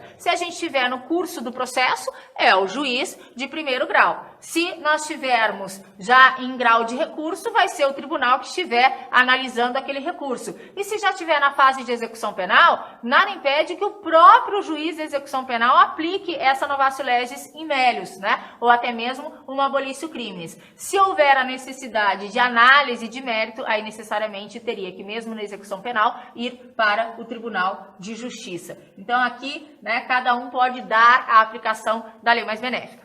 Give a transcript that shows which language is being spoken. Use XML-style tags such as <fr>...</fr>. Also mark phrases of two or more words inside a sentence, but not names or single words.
<pt>Se a gente estiver no curso do processo, é o juiz de primeiro grau. Se nós estivermos já em grau de recurso, vai ser o tribunal que estiver analisando aquele recurso. E se já estiver na fase de execução penal, nada impede que o próprio juiz de execução penal aplique essa</pt> <la>novatio legis in melius,</la> <pt>né? Ou até mesmo uma</pt> <la>abolitio criminis.</la> <pt>Se houver a necessidade de análise de mérito, aí necessariamente teria que, mesmo na execução penal, ir para o Tribunal de Justiça. Então aqui, né, cada um pode dar a aplicação da lei mais benéfica.</pt>